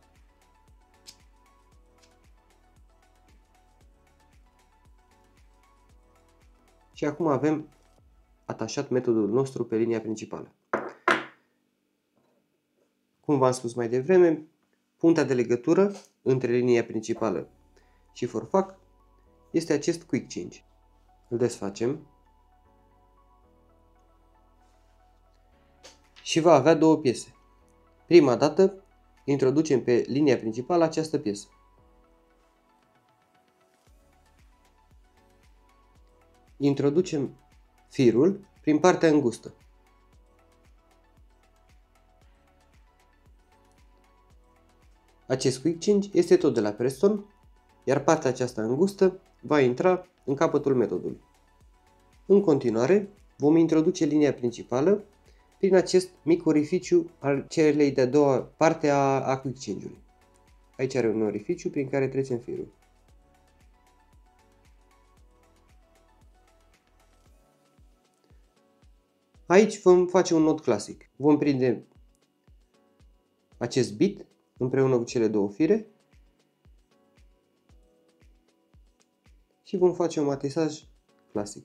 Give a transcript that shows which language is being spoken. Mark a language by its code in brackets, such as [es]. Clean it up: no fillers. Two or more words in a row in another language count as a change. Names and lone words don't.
[ro] Și acum avem atașat metodul nostru pe linia principală. Cum v-am spus mai devreme, puntea de legătură între linia principală și forfac este acest [en] quick change. [ro] Îl desfacem și va avea două piese. Prima dată introducem pe linia principală această piesă. Introducem firul prin partea îngustă. Acest [en] quick change [ro] este tot de la Preston, iar partea aceasta îngustă va intra în capătul metodului. În continuare, vom introduce linia principală prin acest mic orificiu al celei de-a doua parte a [en] quick change- [ro] ului. Aici are un orificiu prin care trecem firul. Aici vom face un nod clasic. Vom prinde acest bit împreună cu cele două fire și vom face un matisaj clasic.